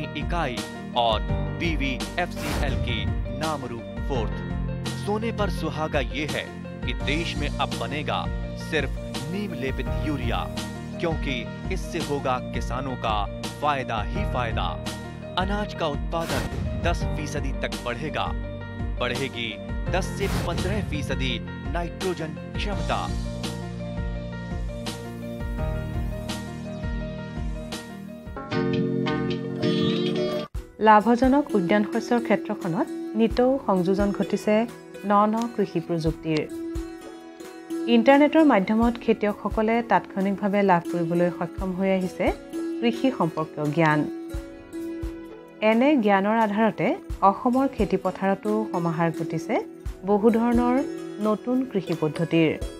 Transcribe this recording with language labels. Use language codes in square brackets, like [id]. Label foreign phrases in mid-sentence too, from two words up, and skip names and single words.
[hi] इकाई और BVFCL की नामरू फोर्थ सोने पर सुहागा ये है कि देश में अब बनेगा सिर्फ नीम लेपित यूरिया क्योंकि इससे होगा किसानों का फायदा ही फायदा अनाज का उत्पादन 10% तक बढ़ेगा बढ़ेगी 10 से 15% नाइट्रोजन क्षमता [as] লাভজনক উদ্যান শস্যৰ ক্ষেত্ৰখনত নিতৌ সংযোজন ঘটিছে ন কৃষি প্ৰযুক্তিৰ ইন্টাৰনেটৰ মাধ্যমত খেতিয়কসকলে তাৎক্ষণিকভাৱে লাভ কৰিবলৈ সক্ষম হৈ আহিছে কৃষি সম্পৰ্কীয় জ্ঞান এনে জ্ঞানৰ আধাৰতে অসমৰ খেতি পথাৰতো সমাহাৰ ঘটিছে বহু ধৰণৰ নতুন কৃষি পদ্ধতিৰ